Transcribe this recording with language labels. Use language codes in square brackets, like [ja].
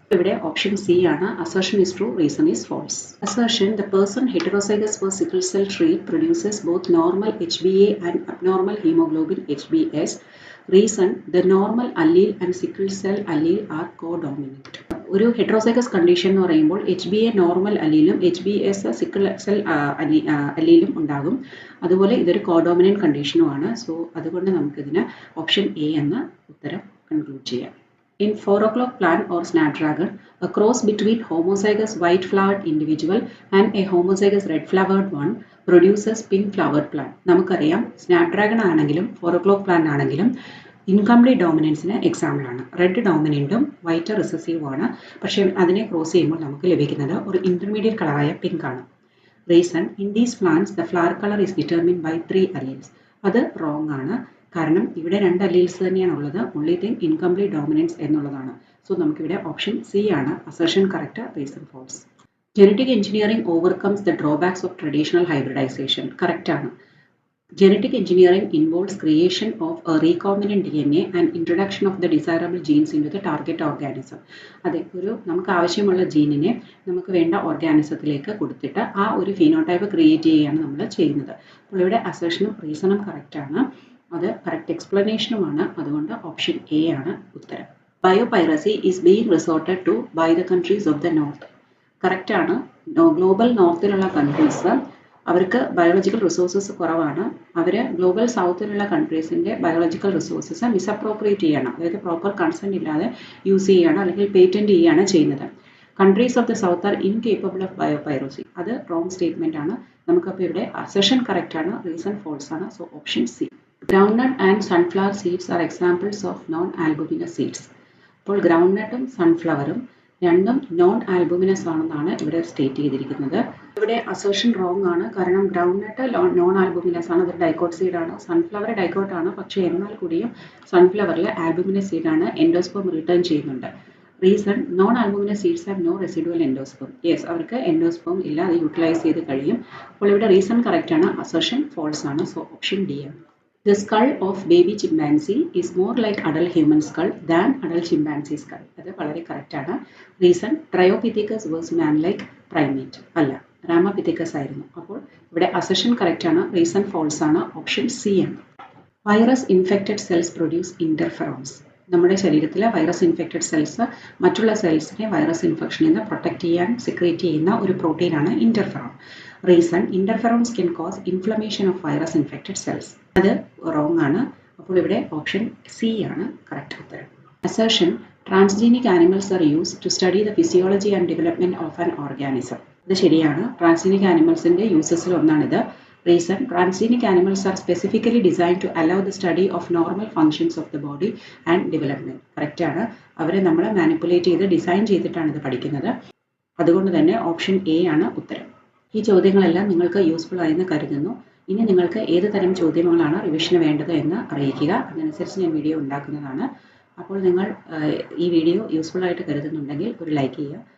[ml] ഇവിടെ option C ആണ്. [en] Assertion is true, reason is false. Assertion the person heterozygous for sickle cell trait produces both normal HbA and abnormal hemoglobin HbS. Reason the normal allele and sickle cell allele are co-dominant. [ml] ഒരു heterozygous condition എന്ന് പറയുമ്പോൾ HbA normal അല്ലീലും HbS sickle cell അല്ലീലും ഉണ്ടാകും. അതുപോലെ ഇതൊരു കോഡോമിനന്റ് കണ്ടീഷനുമാണ്. So അതുകൊണ്ട് നമുക്കിതിന് option A എന്ന ഉത്തരം കൺക്ലൂഡ് ചെയ്യാം. [en] In 4 o'clock plant or snapdragon, a cross between homozygous white flowered individual and a homozygous red flowered one produces pink flowered plant. [ml] നമുക്കറിയാം Snapdragon ആണെങ്കിലും 4 o'clock plant ആണെങ്കിലും ഇൻകംപ്ലീറ്റ് ഡോമിനൻസിന് എക്സാമ്പിൾ ആണ്. Red ഡോമിനൻറ്റും white റിസസീവും ആണ്. പക്ഷേ അതിനെ ക്രോസ് ചെയ്യുമ്പോൾ നമുക്ക് ലഭിക്കുന്നത് ഒരു ഇന്റർമീഡിയറ്റ് കളറായ പിങ്ക് ആണ്. [en] Reason in these plants the flower colour is determined by 3 alleles. [ml] അത് റോങ് ആണ്. കാരണം ഇവിടെ 2 alleles തന്നെയാണ് ഉള്ളത്. ഓൺലി തിങ് ഇൻകംപ്ലീറ്റ് ഡോമിനൻസ് എന്നുള്ളതാണ്. സോ നമുക്കിവിടെ ഓപ്ഷൻ സി ആണ്. Assertion correct, reason false. [en] Genetic engineering overcomes the drawbacks of traditional hybridisation. [ml] Correct ആണ്. [en] Genetic engineering involves creation of a recombinant DNA and introduction of the desirable genes into the target organism. [ml] അതെ, നമുക്ക് ആവശ്യമുള്ള ജീനിനെ നമുക്ക് വേണ്ട ഓർഗാനിസത്തിലേക്ക് കൊടുത്തിട്ട് ആ ഒരു phenotype create ചെയ്യുകയാണ് നമ്മൾ ചെയ്യുന്നത്. അപ്പോൾ ഇവിടെ അസർഷനും റീസണും കറക്റ്റ് ആണ്. അത് കറക്റ്റ് എക്സ്പ്ലനേഷനുമാണ്. അതുകൊണ്ട് ഓപ്ഷൻ എ ആണ് ഉത്തരം. [en] Biopiracy is being resorted to by the countries of the north. [ml] Correct ആണ്. ഗ്ലോബൽ നോർത്തിലുള്ള കൺട്രീസ് അവർക്ക് ബയോളജിക്കൽ റിസോഴ്സസ് കുറവാണ്. അവർ ഗ്ലോബൽ സൗത്തിലുള്ള കൺട്രീസിൻ്റെ ബയോളജിക്കൽ റിസോഴ്സസ് മിസ്അപ്രോപ്രിയേറ്റ് ചെയ്യണം. അതായത് പ്രോപ്പർ കൺസെൻറ്റ് ഇല്ലാതെ യൂസ് ചെയ്യുകയാണ് അല്ലെങ്കിൽ പേറ്റൻറ്റ് ചെയ്യുകയാണ് ചെയ്യുന്നത്. [en] Countries of the south are incapable of biopiracy. [ml] അത് റോങ് സ്റ്റേറ്റ്മെന്റ് ആണ്. നമുക്കപ്പോൾ ഇവിടെ അസർഷൻ കറക്റ്റ് ആണ്, റീസൺ ഫോൾസ് ആണ്. So option C. [en] Groundnut and sunflower seeds are examples of non-albuminous seeds. [ml] അപ്പോൾ ഗ്രൗണ്ട്നട്ടും സൺഫ്ലവറും രണ്ടും നോൺ ആൽബുമിനസ് ആണെന്നാണ് ഇവിടെ സ്റ്റേറ്റ് ചെയ്തിരിക്കുന്നത്. ഇവിടെ അസേർഷൻ റോങ് ആണ്. കാരണം ഗ്രൗണ്ട്നട്ട് നോൺ ആൽബുമിനസ് ആണ്, അതൊരു ഡൈക്കോട്ട് സീഡാണ്. സൺഫ്ലവർ ഡൈക്കോട്ട് ആണ്, പക്ഷേ എന്നാൽ കൂടിയും സൺഫ്ലവറിൽ ആൽബുമിനസ് സീഡാണ്. എൻഡോസ്പേം റിട്ടേൺ ചെയ്യുന്നുണ്ട്. [en] Reason, non albuminous seeds have no residual endosperm. [ml] Yes, അവർക്ക് എൻഡോസ്പേം ഇല്ല, അത് യൂട്ടിലൈസ് ചെയ്ത് കഴിയും. അപ്പോൾ ഇവിടെ റീസൺ കറക്റ്റ് ആണ്, അസേർഷൻ ഫോൾസ് ആണ്. സോ ഓപ്ഷൻ ഡി ആണ്. [en] The skull of baby chimpanzee is more like adult human skull than adult chimpanzee skull. [ml] അത് വളരെ കറക്റ്റ് ആണ്. Reason, ട്രയോപിഥെക്കസ് was man like primate അല്ല, റാമപിഥെക്കസ് ആയിരുന്നു. അപ്പോൾ ഇവിടെ അസെഷൻ കറക്റ്റ് ആണ്, റീസൺ ഫോൾസ് ആണ്. ഓപ്ഷൻ സി ആണ്. [en] Virus infected cells produce interferons. [ml] നമ്മുടെ ശരീരത്തിലെ വൈറസ് ഇൻഫെക്റ്റഡ് സെൽസ് മറ്റുള്ള സെൽസിനെ വൈറസ് ഇൻഫെക്ഷനിൽ നിന്ന് പ്രൊട്ടക്ട് ചെയ്യാൻ സെക്രീറ്റ് ചെയ്യുന്ന ഒരു പ്രോട്ടീനാണ് interferon. [en] Reason, interferons can cause inflammation of virus infected cells. [ml] അത് റോങ് ആണ്. അപ്പോൾ ഇവിടെ ഓപ്ഷൻ സി ആണ് കറക്റ്റ് ഉത്തരം. [en] Assertion, transgenic animals are used to study the physiology and development of an organism. [ml] ഇത് ശരിയാണ്. ട്രാൻസ്ജീനിക് ആനിമൽസിന്റെ യൂസസിൽ ഒന്നാണിത്. [en] Reason, transgenic animals are specifically designed to allow the study of normal functions of the body and development. [ml] Correct ആണ്. അവരെ നമ്മൾ manipulate ചെയ്ത് design ചെയ്തിട്ടാണ് ഇത് പഠിക്കുന്നത്. അതുകൊണ്ട് തന്നെ ഓപ്ഷൻ എ ആണ് ഉത്തരം. ഈ ചോദ്യങ്ങളെല്ലാം നിങ്ങൾക്ക് യൂസ്ഫുൾ ആയെന്ന് കരുതുന്നു. ഇനി നിങ്ങൾക്ക് ഏത് തരം ചോദ്യങ്ങളാണ് റിവിഷന് വേണ്ടത് എന്ന് അറിയിക്കുക. അതനുസരിച്ച് ഞാൻ വീഡിയോ ഉണ്ടാക്കുന്നതാണ്. അപ്പോൾ നിങ്ങൾ ഈ വീഡിയോ യൂസ്ഫുൾ ആയിട്ട് കരുതുന്നുണ്ടെങ്കിൽ ഒരു ലൈക്ക് ചെയ്യുക.